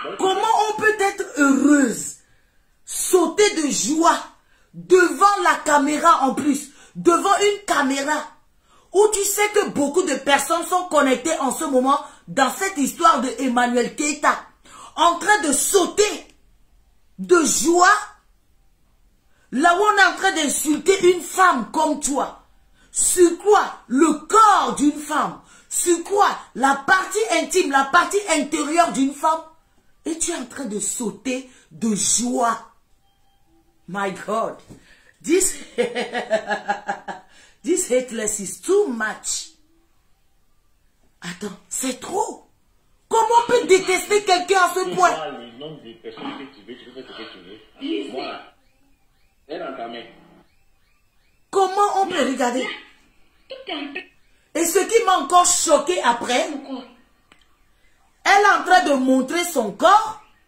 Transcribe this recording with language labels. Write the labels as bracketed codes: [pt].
[fr] Comment on peut être heureuse, sauter de joie devant la caméra en plus, devant une caméra où tu sais que beaucoup de personnes sont connectées en ce moment dans cette histoire de Emmanuel Keïta, en train de sauter de joie, là où on est en train d'insulter une femme comme toi. Sur quoi? Le corps d'une femme. Sur quoi? La partie intime, la partie intérieure d'une femme. Et tu es en train de sauter de joie. [en] My God. This hateless is too much. [fr] Attends, c'est trop. Comment on peut détester quelqu'un à ce point? Les noms des personnes que tu veux, tu peux faire ce que tu veux. Voilà. Elle est dans ta main. Comment on peut regarder? Et ce qui m'a encore choqué après, elle est en train de montrer son corps.